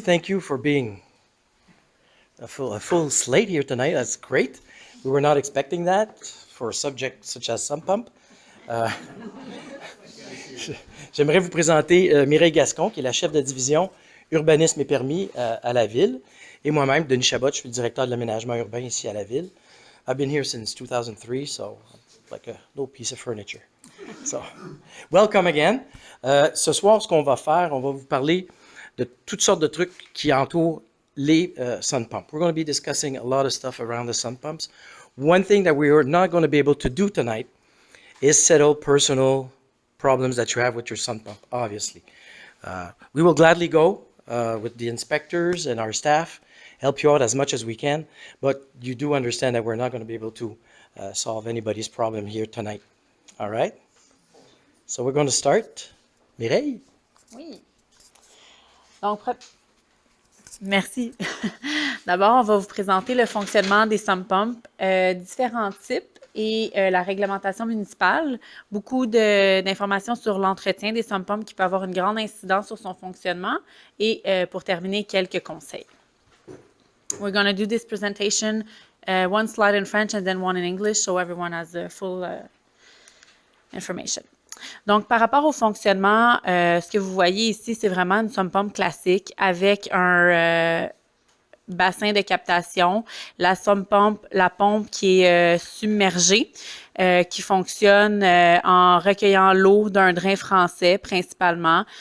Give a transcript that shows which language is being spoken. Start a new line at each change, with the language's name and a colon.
English: Thank you for being a full slate here tonight. That's great. We were not expecting that for a subject such as sump pump.
French: J'aimerais vous présenter Mireille Gascon, qui est la chef de division urbanisme et permis à la ville, et moi-même, Denis Chabot, je suis le directeur de l'aménagement urbain ici à la ville.
English: I've been here since 2003, so like a little piece of furniture. So, welcome again.
French: Ce soir, ce qu'on va faire, on va vous parler de toutes sortes de trucs qui entourent les sun pumps.
English: We're going to be discussing a lot of stuff around the sun pumps. One thing that we are not going to be able to do tonight is settle personal problems that you have with your sun pump, obviously. We will gladly go with the inspectors and our staff, help you out as much as we can, but you do understand that we're not going to be able to solve anybody's problem here tonight. All right? So we're going to start. Mireille?
French: Oui. Donc, merci. D'abord, on va vous présenter le fonctionnement des sump pumps, différents types et la réglementation municipale. Beaucoup d'informations sur l'entretien des sump pumps qui peut avoir une grande incidence sur son fonctionnement. Et pour terminer, quelques conseils.
English: We're going to do this presentation, one slide in French and then one in English, so everyone has the full information.
French: Donc, par rapport au fonctionnement, ce que vous voyez ici, c'est vraiment une sump pump classique avec un bassin de captation, la sump pump, la pompe qui est submergée, qui fonctionne en recueillant l'eau d'un drain français principalement.